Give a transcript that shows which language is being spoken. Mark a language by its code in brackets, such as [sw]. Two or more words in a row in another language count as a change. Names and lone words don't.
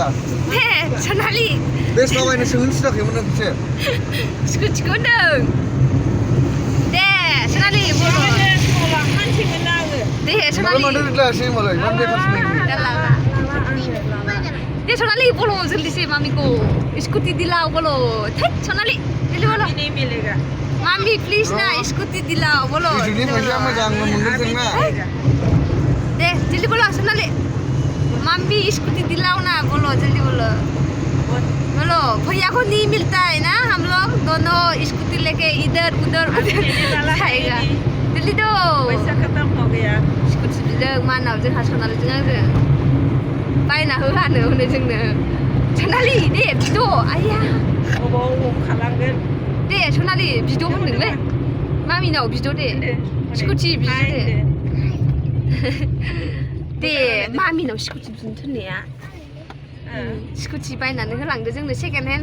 [brx] दे सनालि बेसपा बायनो सोंनो थिनाखैमोन नों खेबसे स्कुटिखौ होनदों दे सनालि बोलो दे सनालि मानो रायलायासै होनबालाय मा बेखारसो [hi] दे सनालि बोलो जल्दी से मामी को स्कूटी दिलाओ बोलो थैट सनालि जल्दी बोलो नहीं मिलेगा मामी प्लीज ना स्कूटी दिलाओ बोलो [brx] जुदि फैसा मोजां मोनगोन जोंना [hi] दे जल्दी बोलो सनालि मामी स्कूटी दिलाओ ना बोलो जल्दी बोलो बोलो भैया को नहीं मिलता है ना हम लोग दोनों स्कूटी लेके इधर उधर जाएगा जल्दी दो पैसा खत्म हो गया [brx] स्कूटी बिदों मानाव जोंहा सनालिजों आंजों बायना होहानो होनो जोंनो सनालि दे बिद' आया अबाव खालामगोन दे सनालि बिद' होनदोंलै मामिनाव बिद' दे स्कुटि बिद' दे मामिनाव स्कुटि बिनो थिननाया स्कुटि बायनानै होलांदो जोंनो [en] second hand